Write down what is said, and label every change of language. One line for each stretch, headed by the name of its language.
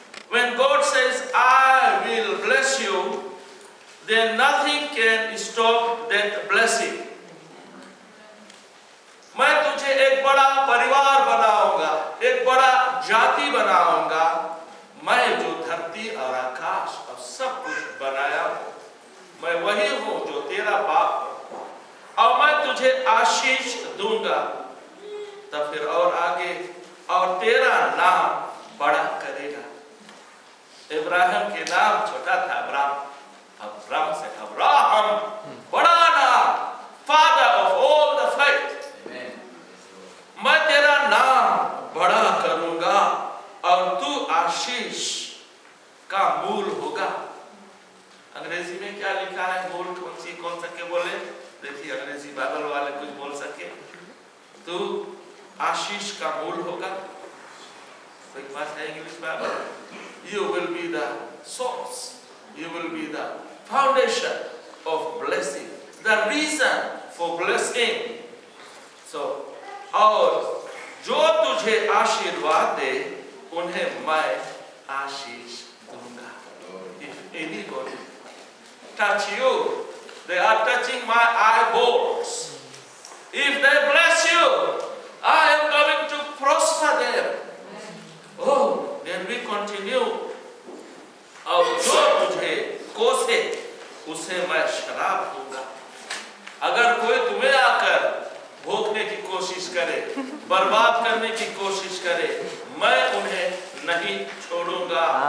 English: When God says I will bless you, then nothing can stop that blessing.
Hindi: मैं तुझे एक बड़ा परिवार बनाऊंगा, एक बड़ा जाति बनाऊंगा। मैं जो धरती और आकाश और सब कुछ बनाया हूं, मैं वही हूं जो तेरा बाप है, और मैं तुझे आशीष दूंगा। तब फिर और आगे, और तेरा नाम बड़ा करेगा। इब्राहिम के नाम छोटा था, अब्राम से अब्राहम, बड़ा नाम,
English: Father of all the faith.
Hindi: मैं तेरा नाम बड़ा करूंगा, और तू आशीष का मूल होगा। अंग्रेजी में क्या लिखा है? मूल कौन सा के बोले? देखिए, अंग्रेजी बाइबल वाले कुछ बोल सके। तू आशीष का मूल होगा। कोई पास है English Bible?
English: You will be the source. You will be the foundation of blessing, the reason for blessing.
Hindi: So, और जो तुझे आशीर्वाद दे, उन्हें मैं आशीष दूंगा।
English: If anybody touch you, they are touching my eyeballs. If they bless you, I am going to prosper them. Oh, then we continue.
Hindi: और जो तुझे कोसे, उसे मैं शराब दूंगा। अगर कोई तुम्हें आकर भोगने की कोशिश करे, बर्बाद करने की कोशिश करे, मैं उन्हें नहीं छोड़ूंगा।